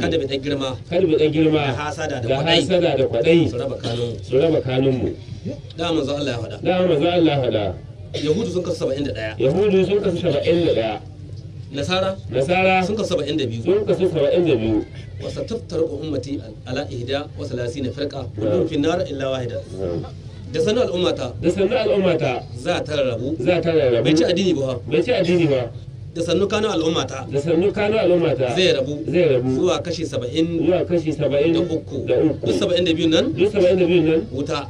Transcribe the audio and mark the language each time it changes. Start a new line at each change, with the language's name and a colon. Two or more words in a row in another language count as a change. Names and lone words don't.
Hausa: Kada bi ɗan girma. Kada bi ɗan girma. Da hasada da Da kwaɗayi. hasada da kwaɗayi. Su raba kanunmu. Su raba kanunmu. Da manzo Allah ya faɗa. Da manzo Allah ya faɗa. Yahudu sun kasu saba'in da ɗaya. Yahudu sun kasu saba'in da ɗaya. Nasara Nasara sun kasu saba'in da biyu. sun kasu saba'in da biyu.
Arabic: وستفترق أمتي على إحدى وثلاثين فرقة، نعم. كلهم في النار إلا واحدة. Na'am.
Hausa: Da sannu al'ummata Da sannu al'ummata za ta rarrabu. za ta rarrabu. Bai ci addini ba. Bai ci addini ba. Da sannu kanu al'ummata Da sannu kanu al'ummata zai rabu. zai rabu. Zuwa kashi saba'in Zuwa kashi saba'in da uku. da uku. Duk saba'in da biyu nan Duk saba'in da biyu nan wuta.